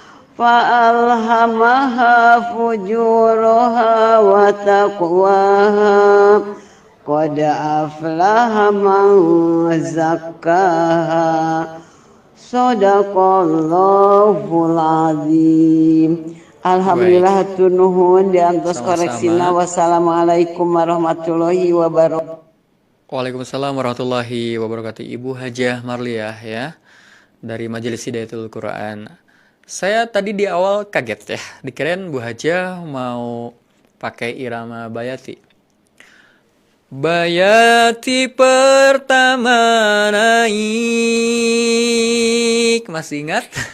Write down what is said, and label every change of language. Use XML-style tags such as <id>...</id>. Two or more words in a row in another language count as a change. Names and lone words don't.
<ar>فألهمها فجورها وتقواها قد أفلح من زكاها صدق الله العظيم.</ar> <su>Alhamdulillah hatur nuhun diantos koreksina.</su> <ar>والسلام عليكم ورحمة الله وبركاته. وعليكم السلام ورحمة الله وبركاته.</ar> <id>Ibu Hajah Marliah ya, dari Majelis Hidayatul Quran. Saya tadi di awal kaget ya, dikirain Bu Hajah mau pakai irama Bayati. Bayati pertama naik, masih ingat?</id>